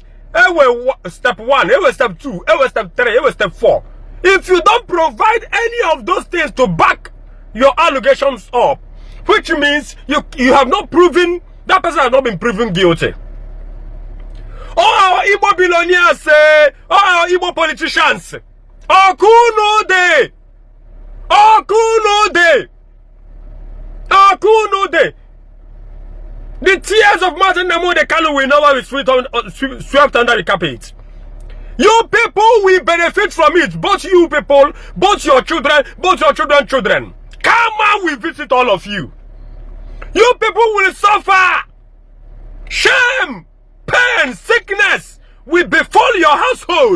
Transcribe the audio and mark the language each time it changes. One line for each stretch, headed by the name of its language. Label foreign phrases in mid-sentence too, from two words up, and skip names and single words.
English: Step 1, step 2, step 3, step 4. If you don't provide any of those things to back your allegations up, which means you have not proven, that person has not been proven guilty. All our Igbo billionaires say, all our Igbo politicians, Akuno de. The tears of Mazi Nnamdi Kanu will never be swept under the carpet. You people will benefit from it. Both you people, both your children, both your children. Karma will visit all of you. You people will suffer. Shame, pain, sickness will befall your household.